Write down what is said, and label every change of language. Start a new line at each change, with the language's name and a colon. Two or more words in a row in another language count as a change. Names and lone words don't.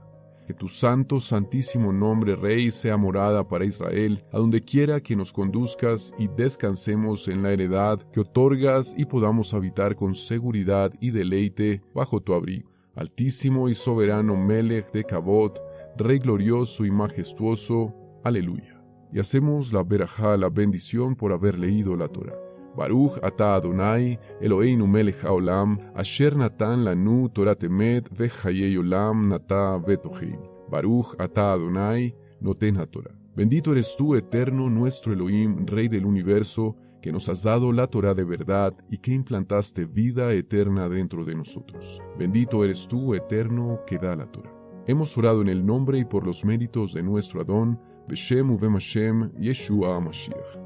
Spanish: Que tu santo, santísimo nombre, Rey, sea morada para Israel, a donde quiera que nos conduzcas y descansemos en la heredad que otorgas y podamos habitar con seguridad y deleite bajo tu abrigo. Altísimo y soberano Melech de Kabod, Rey glorioso y majestuoso. Aleluya. Y hacemos la berajá, la bendición por haber leído la Torá.
Hebrew: ברוך אתה אדוני אלוהינו מלך העולם אשר נתן לנו תורת אמת וחיי עולם נטע בתוכנו. ברוך אתה אדוני נותן התורה.
Spanish: Bendito eres tú, eterno, nuestro Elohim, Rey del universo, que nos has dado la Torá de verdad y que implantaste vida eterna dentro de nosotros. Bendito eres tú, eterno, que da la Torá. Hemos orado en el nombre y por los méritos de nuestro Adón,
Hebrew: בשם ובם השם ישוע המשיח.